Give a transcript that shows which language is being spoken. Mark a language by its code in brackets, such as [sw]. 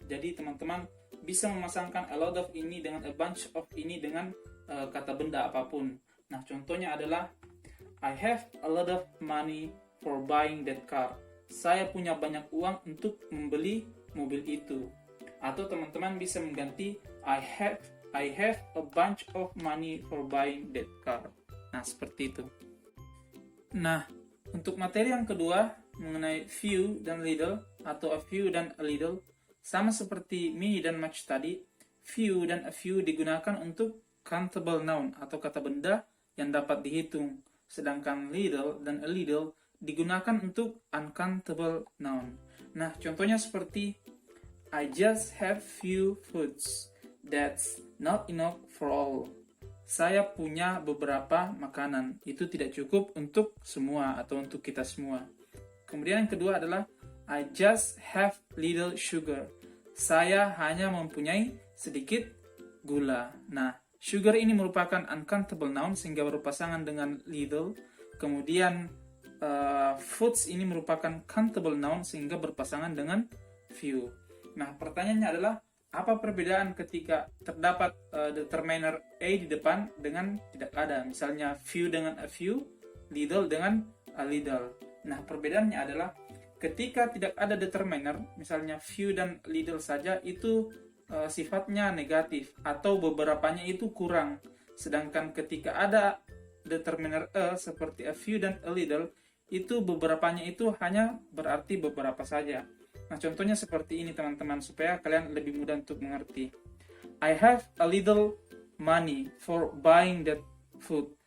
[id] Jadi teman-teman bisa memasangkan a lot of ini dengan a bunch of ini dengan kata benda apapun. Nah, contohnya adalah [en] I have a lot of money for buying that car. [id] Saya punya banyak uang untuk membeli mobil itu. Atau teman-teman bisa mengganti [en] I have a bunch of money for buying that car. [id] Nah, seperti itu. Nah, untuk materi yang kedua mengenai few dan little atau a few dan a little, sama seperti many dan much tadi, few dan a few digunakan untuk countable noun atau kata benda yang dapat dihitung, sedangkan little dan a little digunakan untuk uncountable noun. Nah, contohnya seperti [en] I just have few foods, that's not enough for all. [id] Saya punya beberapa makanan, itu tidak cukup untuk semua atau untuk kita semua. Kemudian yang kedua adalah [en] I just have little sugar. [id] Saya hanya mempunyai sedikit gula. Nah, sugar ini merupakan uncountable noun sehingga berpasangan dengan little. Kemudian foods ini merupakan countable noun sehingga berpasangan dengan few. Nah, pertanyaannya adalah apa perbedaan ketika terdapat determiner a di depan dengan tidak ada? Misalnya few dengan a few, little dengan a little. Nah, perbedaannya adalah ketika tidak ada determiner, misalnya few dan little saja, itu sifatnya negatif atau beberapanya itu kurang. Sedangkan ketika ada determiner a seperti a few dan a little, itu beberapanya itu hanya berarti beberapa saja. Nah, contohnya seperti ini teman-teman, supaya kalian lebih mudah untuk mengerti. [en] I have a little money for buying that food.